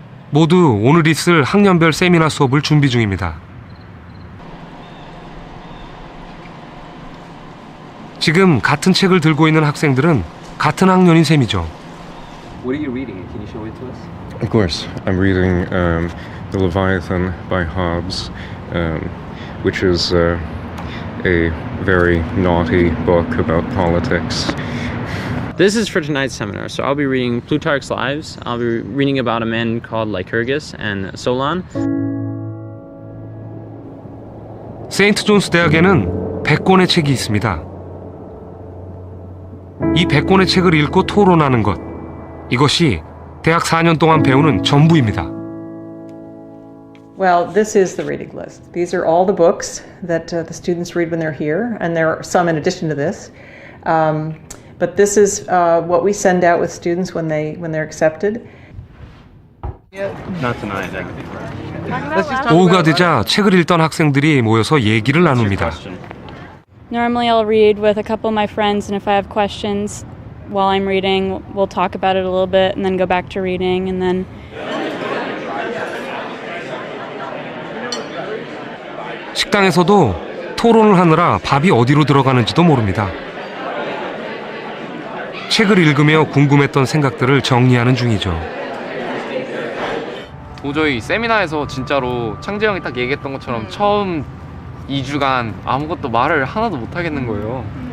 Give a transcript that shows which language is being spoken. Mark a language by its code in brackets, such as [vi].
[ko] 모두 오늘 있을 학년별 세미나 수업을 준비 중입니다. 지금 같은 책을 들고 있는 학생들은 같은 학년인 셈이죠. [en] What are you reading? Can you show it to us? Of course, I'm reading The Leviathan by Hobbes, which is a very naughty book about politics. This is for tonight's seminar, so I'll be reading Plutarch's Lives. I'll be reading about a man called Lycurgus and Solon. [ko] 세인트 존스 대학에는 100권의 책이 있습니다. 이 100권의 책을 읽고 토론하는 것, 이것이 대학 4년 동안 배우는 전부입니다. [en] Well, this is the reading list. These are all the books that the students read when they're here, and there are some in addition to this. But this is what we send out with students when they're accepted. Not tonight. [ko] 오후가 되자 책을 읽던 학생들이 모여서 얘기를 나눕니다. [en] Normally I'll read with a couple of my friends, and if I have questions while I'm reading, we'll talk about it a little bit and then go back to reading, and then [ko] 식당에서도 토론을 하느라 밥이 어디로 들어가는지도 모릅니다. 책을 읽으며 궁금했던 생각들을 정리하는 중이죠. 도저히 세미나에서 진짜로 창재 형이 딱 얘기했던 것처럼 처음 2주간 아무것도 말을 하나도 못 하겠는 거예요.